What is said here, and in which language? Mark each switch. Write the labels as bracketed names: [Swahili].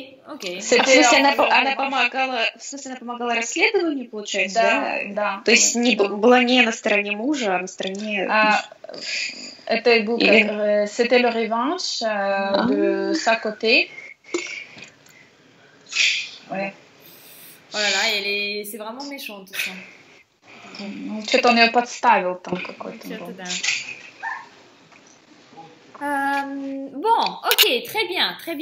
[Russian] В смысле, она помогала расследованию, получается, да? Да. То есть была не на стороне мужа, а на стороне... [French] C'était le revanche de sa côté. Ouais. Oh là là, c'est vraiment méchant tout ça. [Russian] Что-то он ее подставил там какой-то. [French] Bon, окей, très bien.